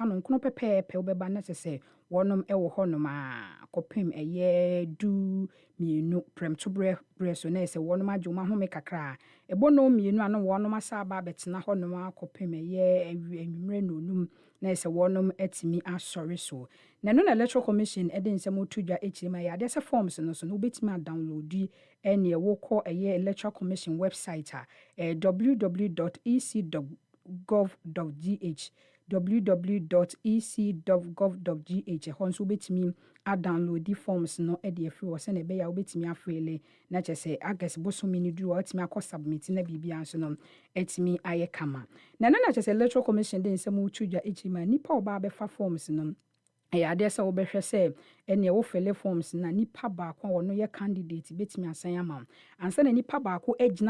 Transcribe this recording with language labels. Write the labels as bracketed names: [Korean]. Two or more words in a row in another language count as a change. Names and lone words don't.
[Akan] no nkono pɛpɛɛpɛ wobɛba na kyerɛ sɛ wɔnom ɛwɔ hɔnom a kɔpem ɛyɛ du mienu prɛmto brɛ so na sɛ wɔnom agye wɔn ahome kakra ɛbɔ no mienu ano wɔnom asa aba abɛtena hɔnom akɔpem ɛyɛ anwummerɛ no onum na sɛ wɔnom atumi asɔre so na no na [English] electoral commission [Akan] ɛde nsɛm otu dwa ekyiri ma yɛ sɛ forms no so no wobɛtumi download ɛne ɛwɔ ɛyɛ [English] electoral commission website [Akan] a www.ec.gov.gh www.ec.gov.gh ɛhɔ nso wobɛtumi download forms no ɛde afiri hɔ sɛnea ɛbɛyɛ a wobɛtumi afeele na kyerɛ sɛ August bosome no duru wɔtumi akɔ submit na biribiara nso no ɛtumi ayɛ kama na kyerɛ sɛ [English] electoral commission [Akan] de nsɛm wotu dwa ekyiri ma nipa ɔbaa bɛfa forms no ɛyɛ adeɛ sɛ wobɛhwɛ sɛ ɛnea wofɛle forms na nipa baako a wɔno yɛ candidate bɛtumi asan ama ansa na nipa baako agyina